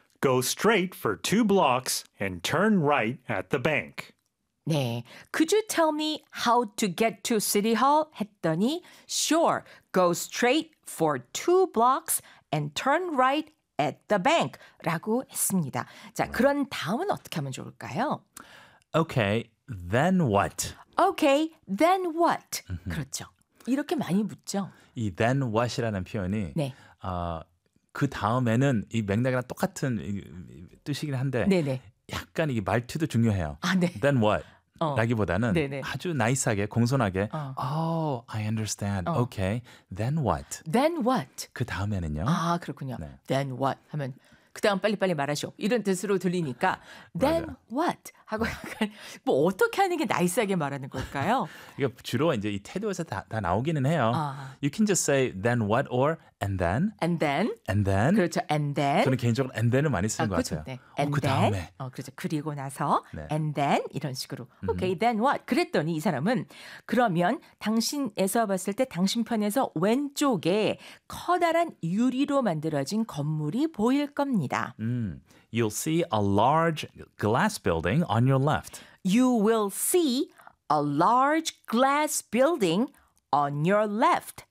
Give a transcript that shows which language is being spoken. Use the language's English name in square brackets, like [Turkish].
[English] Go straight for two blocks and turn right at the bank. [Korean] 네. [English] Could you tell me how to get to City Hall? [Korean] 했더니, [English] Sure. Go straight for two blocks and turn right at the bank. [Korean] 라고 했습니다. 자, 그런 다음은 어떻게 하면 좋을까요? [English] Okay, then what? Okay, then what? [Korean] 그렇죠. 이렇게 많이 묻죠. 이 [English] then what [Korean] 이라는 표현이 네. 그 다음에는 이 맥락이랑 똑같은 뜻이긴 한데 네네. 약간 이 말투도 중요해요. 아, 네. [English] Then what? [Korean] 라기보다는 네네. 아주 나이스하게 공손하게 [English] I understand. [Korean] 오케이. [English] Then what? Then what? [Korean] 그 다음에는요. 아 그렇군요. 네. [English] Then what? [Korean] 하면 그 다음 빨리빨리 말하시오. 이런 뜻으로 들리니까 [English] Then what? [Korean] 하고 약간 뭐 어떻게 하는 게 나이스하게 말하는 걸까요? 이게 주로 이제 이 태도에서 다 나오기는 해요. 아. [English] You can just say then what or and then. And then. And then. [Korean] 그렇죠. [English] And then. [Korean] 저는 개인적으로 [English] and then [Korean] 을 많이 쓰는 것 그렇죠. 같아요. 네. [English] And [Korean] 그 [English] then. [Korean] 다음에. 그렇죠. 그리고 나서 네. [English] and then [Korean] 이런 식으로. [English] Okay, then what? [Korean] 그랬더니 이 사람은 그러면 당신에서 봤을 때 당신 편에서 왼쪽에 커다란 유리로 만들어진 건물이 보일 겁니다. [English] You'll see a large glass building on your left. You will see a large glass building on your left.